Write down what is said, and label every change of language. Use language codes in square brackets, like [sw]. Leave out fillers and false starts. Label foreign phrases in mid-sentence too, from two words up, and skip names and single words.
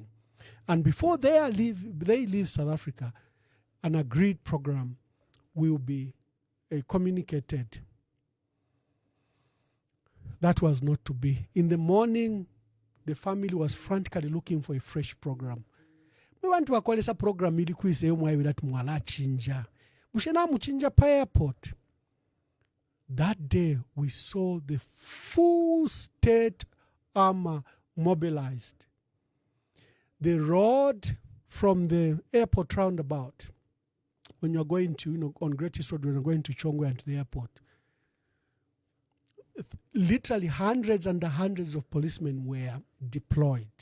[en] And before they leave South Africa, an agreed program will be communicated. That was not to be. In the morning, the family was frantically looking for a fresh program. We want to acquire a program [sw] ilikuwa sehemu hiyo [en] that [bem] mwala chinja. Bushena muchinja pa airport. [en] That day we saw the full state armor mobilized. The road from the airport roundabout, when you're going to, on Great East Road, when you're going to Chongwe and to the airport, literally hundreds and hundreds of policemen were deployed.